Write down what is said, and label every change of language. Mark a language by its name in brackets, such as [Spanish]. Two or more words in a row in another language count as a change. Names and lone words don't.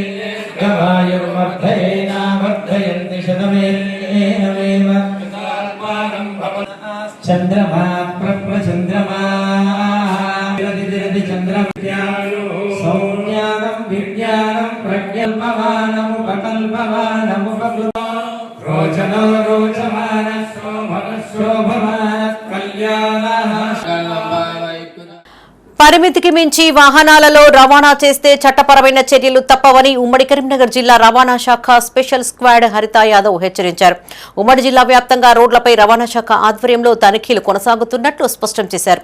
[Sanskrit] गवायुर्वर्धयेनावर्धयन्ति शतमेनमेव चन्द्रमा प्रप्रचन्द्रमा सौज्ञानं विज्ञानं प्रज्ञल्पमानमुपकल्पमानमुपकृतो रोचनो रोचमानः शोभमानः कल्याणः। [Telugu] పరిమితికి మించి వాహనాలలో రవాణా చేస్తే చట్టపరమైన చర్యలు తప్పవని ఉమ్మడి కరీంనగర్ జిల్లా రవాణా శాఖ స్పెషల్ స్క్వాడ్ హరిత యాదవ్ హెచ్చరించారు. ఉమ్మడి జిల్లా వ్యాప్తంగా రోడ్లపై రవాణా శాఖ ఆధ్వర్యంలో తనిఖీలు కొనసాగుతున్నట్లు స్పష్టం చేశారు.